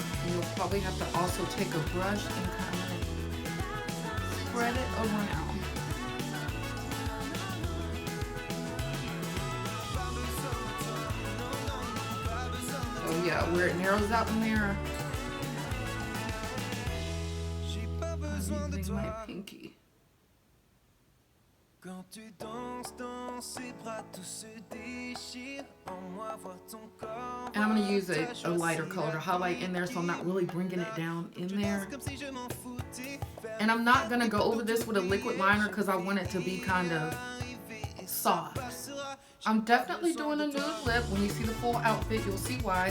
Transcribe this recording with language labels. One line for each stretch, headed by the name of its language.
English: You'll probably have to also take a brush and kind of spread it around. Oh yeah, where it narrows out in there, I'm using my pinky.
French: Quand tu danses dans ses bras, tout se déchire. En moi, vois ton corps.
English: And I'm going to use a lighter color to highlight in there, so I'm not really bringing it down in there. And I'm not going to go over this with a liquid liner because I want it to be kind of soft. I'm definitely doing a nude lip. When you see the full outfit, you'll see why.